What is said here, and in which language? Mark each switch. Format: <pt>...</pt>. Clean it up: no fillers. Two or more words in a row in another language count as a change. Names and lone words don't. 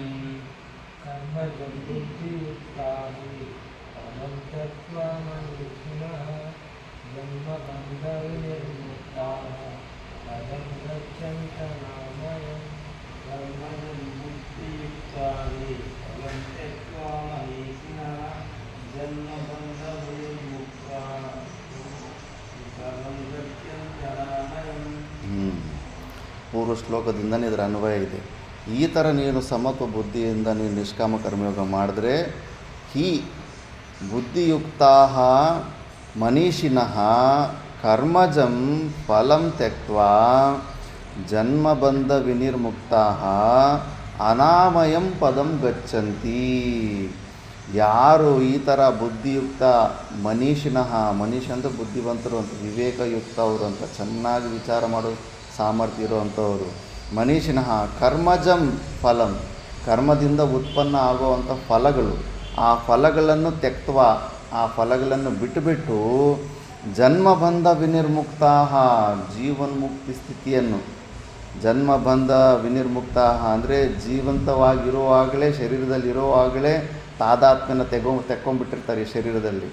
<sa>कर्मजं बुद्धियुक्ता हि फलं त्यक्त्वा मनीषिणः जन्मबन्धविनिर्मुक्ताः पदं गच्छन्त्यनामयम्. कर्मजं बुद्धियुक्ता हि फलं त्यक्त्वा मनीषिणः जन्मबन्धविनिर्मुक्ताः पदं गच्छन्त्यनामयम्.</sa> <kn>ಪೂರ್ವ ಶ್ಲೋಕದಿಂದನೇ ಇದರ ಅನ್ವಯ ಇದೆ. ಈ ಥರ ನೀನು ಸಮತ್ವ ಬುದ್ಧಿಯಿಂದ ನೀನು ನಿಷ್ಕಾಮ ಕರ್ಮಯೋಗ ಮಾಡಿದ್ರೆ</kn> <sa>ಹಿ ಬುದ್ಧಿಯುಕ್ತಾಃ ಮನೀಷಿಣಃ ಕರ್ಮಜಂ ಫಲಂ ತ್ಯಕ್ತ್ವಾ ಜನ್ಮಬಂಧ ವಿನಿರ್ಮುಕ್ತಾಃ ಅನಾಮಯಂ ಪದಂ ಗಚ್ಚಂತಿ.</sa> <kn>ಯಾರು ಈ ಥರ</kn> <sa>ಬುದ್ಧಿಯುಕ್ತ ಮನೀಷಿಣಃ,</sa> <kn>ಮನೀಷ್ ಅಂತ ಬುದ್ಧಿವಂತರು ಅಂತ, ವಿವೇಕಯುಕ್ತ ಅವರು ಅಂತ, ಚೆನ್ನಾಗಿ ವಿಚಾರ ಮಾಡೋ ಸಾಮರ್ಥ್ಯ ಇರುವಂಥವರು.</kn> <sa>ಮನೀಷಿಣಃ ಕರ್ಮಜಂ ಫಲಂ,</sa> <kn>ಕರ್ಮದಿಂದ ಉತ್ಪನ್ನ ಆಗುವಂಥ ಫಲಗಳು, ಆ ಫಲಗಳನ್ನು ತ್ಯಕ್ತ್ವ, ಆ ಫಲಗಳನ್ನು ಬಿಟ್ಟುಬಿಟ್ಟು</kn> <sa>ಜನ್ಮಬಂಧ ವಿನಿರ್ಮುಕ್ತಾಃ,</sa> <kn>ಜೀವನ್ಮುಕ್ತಿ ಸ್ಥಿತಿಯನ್ನು,</kn> <sa>ಜನ್ಮಬಂಧ ವಿನಿರ್ಮುಕ್ತಾಃ</sa> <kn>ಅಂದರೆ ಜೀವಂತವಾಗಿರುವಾಗಲೇ, ಶರೀರದಲ್ಲಿರುವಾಗಲೇ ತಾದಾತ್ಮ್ಯನ ತೆಕ್ಕೊಂಡ್ಬಿಟ್ಟಿರ್ತಾರೆ ಈ ಶರೀರದಲ್ಲಿ.</kn>